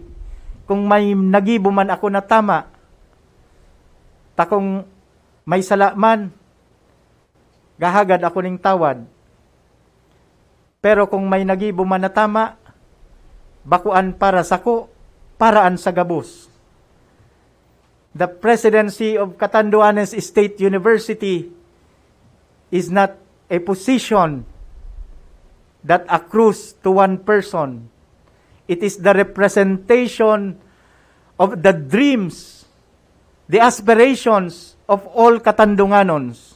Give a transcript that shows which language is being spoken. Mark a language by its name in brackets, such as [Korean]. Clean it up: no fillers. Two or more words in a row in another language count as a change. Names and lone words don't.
[Bikol] Kung may nagibo man ako na tama, takong may sala man, gahagad ako ning tawad. Pero kung may nagibo man na tama, bakuan para sako, paraan sa gabos. [English] The presidency of Catanduanes State University is not a position that accrues to one person. It is the representation of the dreams, the aspirations of all Katandunganons.